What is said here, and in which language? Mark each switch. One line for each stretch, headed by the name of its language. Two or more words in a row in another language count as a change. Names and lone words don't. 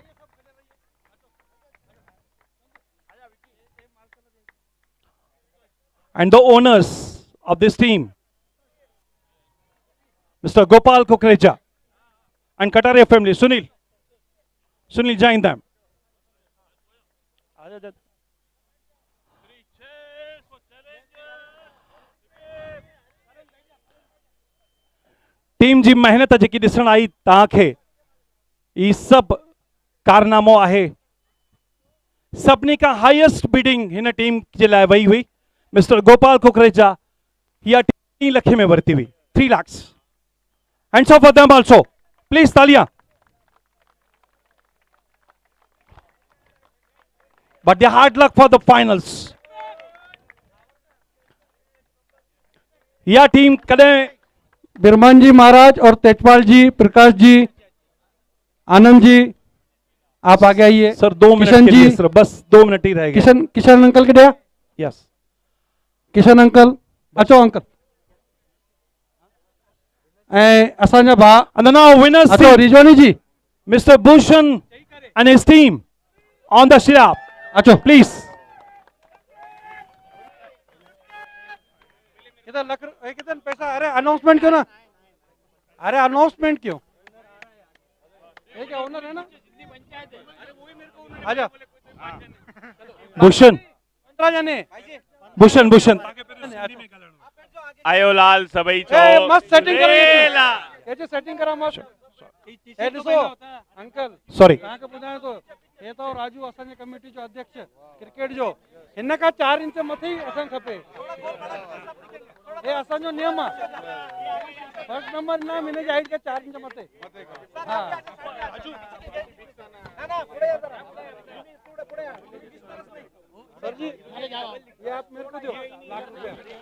English: And the owners of this team, Mr. Gopal Kukreja and Kataria family, Sunil join them.
Sindhi: टीम जी मेहनत जेकी ॾिसण आई तव्हांखे ई सभु कारनामो आहे। सभिनी खां
English: highest bidding
Sindhi: हिन टीम जे लाइ वई हुई। मिस्टर गोपाल कुकरेजा इहा 3 लख में वरती हुई।
English: 3 lakhs. Hands up for them also. Please तालियां। But the hard luck for the finals.
Hindi: यह टीम कदें बिरमान जी महाराज और तेजपाल जी, प्रकाश जी, आनंद जी, आप आगे आइए। सर 2 मिनट किशन के लिए जी, सर बस 2 मिनट ही रह गए। किशन अंकल के दिया। यस
Sindhi: किशन अंकल अचो अंकल। असांजा भा
English: and now winners
Sindhi: अचो रिजवानी जी,
English: Mr. Bhushan and his team on the shrub.
Sindhi: अचो Please.
Hindi: कितना पैसा? अरे अनाउंसमेंट क्यों ना? अरे अनाउंसमेंट क्यों? ये क्या ओनर है ना? आजा Bhushan.
Sindhi: 15 जने। Bhushan. आयो लाल सभई चो। ए, मस्त सेटिंग करो। लेला। ये जो सेटिंग करा मस्त। ए ॾिसो अंकल, Sorry. तव्हांखे ॿुधायां थो, हे तो राजू असांजे कमेटी जो अध्यक्ष क्रिकेट जो, हिन खां 4 इंच मथे ही असांखे खपे। हे असांजो नियम आहे।
English: first number
Sindhi: इनाम हिन जी हाइट खां 4 इंच मथे।
Hindi: हाँ सर जी, ये आप मेरे को दो लाख रुपया।